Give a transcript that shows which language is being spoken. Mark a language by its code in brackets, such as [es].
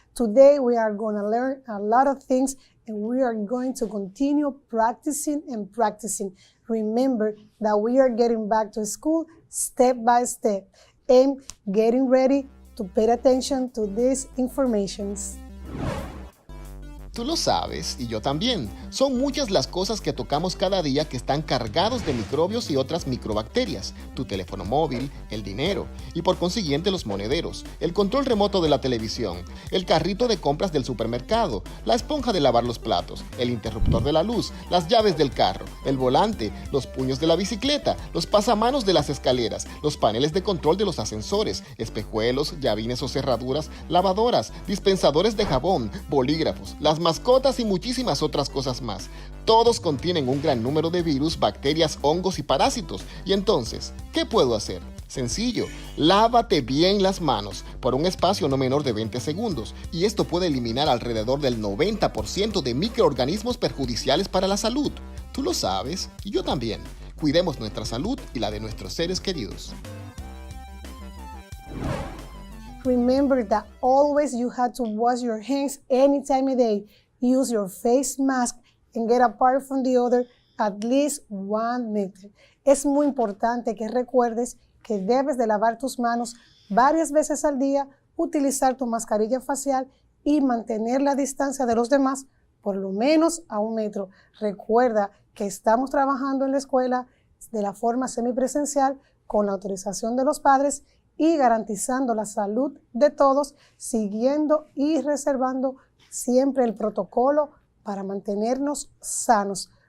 [en] Today, we are going to learn a lot of things, and we are going to continue practicing and practicing. Remember that we are getting back to school step by step and getting ready to pay attention to these informations. [es] Tú lo sabes, y yo también. Son muchas las cosas que tocamos cada día que están cargados de microbios y otras microbacterias. Tu teléfono móvil, el dinero, y por consiguiente los monederos, el control remoto de la televisión, el carrito de compras del supermercado, la esponja de lavar los platos, el interruptor de la luz, las llaves del carro, el volante, los puños de la bicicleta, los pasamanos de las escaleras, los paneles de control de los ascensores, espejuelos, llavines o cerraduras, lavadoras, dispensadores de jabón, bolígrafos, las mascotas y muchísimas otras cosas más. Todos contienen un gran número de virus, bacterias, hongos y parásitos. Y entonces, ¿qué puedo hacer? Sencillo, lávate bien las manos por un espacio no menor de 20 segundos y esto puede eliminar alrededor del 90% de microorganismos perjudiciales para la salud. Tú lo sabes y yo también. Cuidemos nuestra salud y la de nuestros seres queridos. [en] Remember that always you have to wash your hands any time of day. Use your face mask and get apart from the other at least 1 meter. [es] Es muy importante que recuerdes que debes de lavar tus manos varias veces al día, utilizar tu mascarilla facial y mantener la distancia de los demás por lo menos a 1 metro. Recuerda que estamos trabajando en la escuela de la forma semipresencial con la autorización de los padres y garantizando la salud de todos, siguiendo y reservando siempre el protocolo para mantenernos sanos.